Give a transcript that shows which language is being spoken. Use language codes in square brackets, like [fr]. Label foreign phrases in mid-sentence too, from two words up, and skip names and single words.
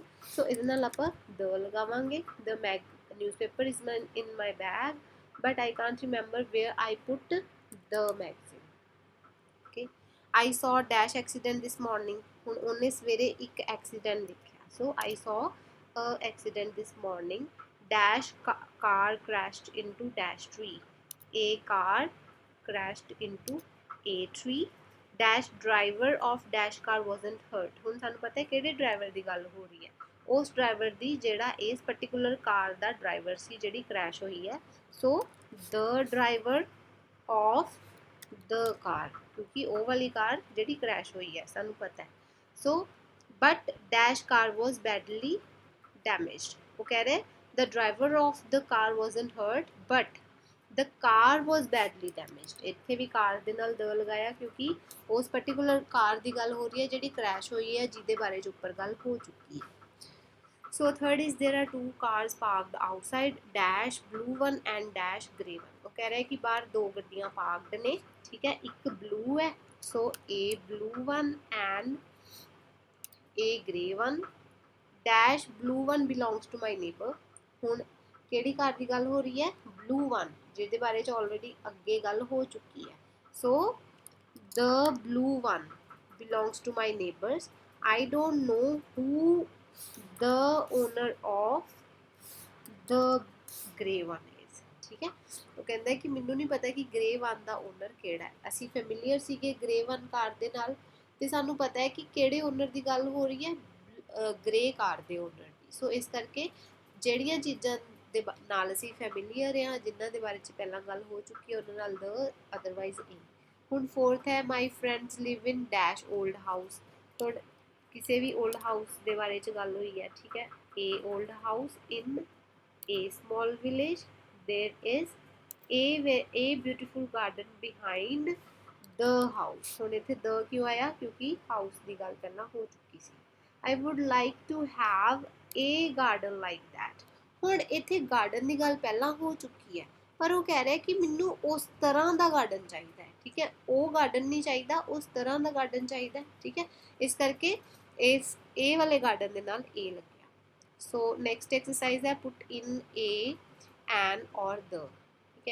[pa] ਸੋ ਇਹਦੇ ਨਾਲ ਆਪਾਂ ਦ ਲਗਾਵਾਂਗੇ। [en] The newspaper is in my bag but I can't remember where I put the magazine. Okay, I saw dash accident this morning. [pa] ਹੁਣ ਉਹਨੇ ਸਵੇਰੇ ਇੱਕ ਐਕਸੀਡੈਂਟ ਦੇਖਿਆ, ਸੋ [en] I saw accident this morning dash car crashed into dash tree। a car crashed into a tree dash driver of dash car wasn't hurt। [pa] ਹੁਣ ਸਾਨੂੰ ਪਤਾ ਹੈ ਕਿਹੜੇ ਡਰਾਈਵਰ ਦੀ ਗੱਲ ਹੋ ਰਹੀ ਹੈ, ਉਸ ਡਰਾਈਵਰ ਦੀ ਜਿਹੜਾ ਇਸ [en] particular car [pa] ਦਾ ਡਰਾਈਵਰ ਸੀ ਜਿਹੜੀ ਕ੍ਰੈਸ਼ ਹੋਈ ਹੈ। ਸੋ [en] the driver of the car, [pa] ਕਿਉਂਕਿ ਉਹ ਵਾਲੀ ਕਾਰ ਜਿਹੜੀ ਕ੍ਰੈਸ਼ ਹੋਈ ਹੈ ਸਾਨੂੰ ਪਤਾ ਹੈ। [en] so but dash car was badly damaged। [hi] वो कह रहे [en] the driver of the car wasn't hurt but the car was badly damaged। [pa] ਇੱਥੇ ਵੀ ਕਾਰ ਦੇ ਨਾਲ ਦ ਲਗਾਇਆ ਕਿਉਂਕਿ ਉਸ [en] particular car [pa] ਦੀ ਗੱਲ ਹੋ ਰਹੀ ਹੈ ਜਿਹੜੀ ਕ੍ਰੈਸ਼ ਹੋਈ ਹੈ, ਜਿਹਦੇ ਬਾਰੇ 'ਚ ਉੱਪਰ ਗੱਲ ਹੋ ਚੁੱਕੀ ਹੈ। [en] so third is there are two cars parked outside dash blue one and dash grey one। [pa] ਉਹ ਕਹਿ ਰਿਹਾ ਕਿ ਬਾਹਰ ਦੋ ਗੱਡੀਆਂ ਪਾਰਕਡ ਨੇ, ਠੀਕ ਹੈ, ਇੱਕ ਬਲੂ ਹੈ, ਸੋ [en] a blue one and a grey one dash blue one belongs to my neighbor। [pa] ਹੁਣ ਕਿਹੜੀ ਕਾਰ ਦੀ ਗੱਲ ਹੋ ਰਹੀ ਹੈ, [en] blue one, [pa] ਜਿਹਦੇ ਬਾਰੇ 'ਚ ਆਲਰੇਡੀ ਅੱਗੇ ਗੱਲ ਹੋ ਚੁੱਕੀ ਹੈ। [en] ਸੋ the blue one belongs to my neighbors। I don't know who the owner of the grey one is। [pa] ਠੀਕ ਹੈ, ਉਹ ਕਹਿੰਦਾ ਕਿ ਮੈਨੂੰ ਨਹੀਂ ਪਤਾ ਕਿ [en] grey one [pa] ਦਾ ਓਨਰ ਕਿਹੜਾ ਹੈ। ਅਸੀਂ ਫੈਮਿਲੀਅਰ ਸੀਗੇ [en] grey one [pa] ਕਾਰ ਦੇ ਨਾਲ, ਤੇ ਸਾਨੂੰ ਪਤਾ ਹੈ ਕਿ ਕਿਹੜੇ ਓਨਰ ਦੀ ਗੱਲ ਹੋ ਰਹੀ ਹੈ, [en] grey car [pa] ਦੇ ਓਨਰ ਦੀ। ਸੋ ਇਸ ਕਰਕੇ ਜਿਹੜੀਆਂ ਚੀਜ਼ਾਂ ਦੇ ਨਾਲ ਅਸੀਂ ਫੈਮਿਲੀਅਰ ਆ, ਜਿਨ੍ਹਾਂ ਦੇ ਬਾਰੇ 'ਚ ਪਹਿਲਾਂ ਗੱਲ ਹੋ ਚੁੱਕੀ ਹੈ, ਉਹਨਾਂ ਨਾਲ ਦ, [en] otherwise a. ਹੁਣ ਫੋਰਥ ਹੈ my friends live in dash old house. [pa] ਥੋੜਾ ਕਿਸੇ ਵੀ [en] old house [pa] ਦੇ ਬਾਰੇ 'ਚ ਗੱਲ ਹੋਈ ਹੈ, ਠੀਕ ਹੈ। [en] a old house in a small village there is a beautiful garden behind the house। [pa] ਹੁਣ ਇੱਥੇ ਦ ਕਿਉਂ ਆਇਆ, ਕਿਉਂਕਿ ਹਾਊਸ ਦੀ ਗੱਲ ਪਹਿਲਾਂ ਹੋ ਚੁੱਕੀ ਸੀ। [en] I would like to have a garden like that। [pa] ਹੁਣ ਇੱਥੇ ਗਾਰਡਨ ਦੀ ਗੱਲ ਪਹਿਲਾਂ ਹੋ ਚੁੱਕੀ ਹੈ, ਪਰ ਉਹ ਕਹਿ ਰਿਹਾ ਕਿ ਮੈਨੂੰ ਉਸ ਤਰ੍ਹਾਂ ਦਾ ਗਾਰਡਨ ਚਾਹੀਦਾ ਹੈ, ਠੀਕ ਹੈ। ਉਹ ਗਾਰਡਨ ਨਹੀਂ ਚਾਹੀਦਾ, ਉਸ ਤਰ੍ਹਾਂ ਦਾ ਗਾਰਡਨ ਚਾਹੀਦਾ, ਠੀਕ ਹੈ। ਇਸ ਕਰਕੇ ਇਸ ਇਹ ਵਾਲੇ ਗਾਰਡਨ ਦੇ ਨਾਲ ਏ ਲੱਗਿਆ। [en] so next exercise ਹੈ put in a an or the, [pa] ਠੀਕ ਹੈ।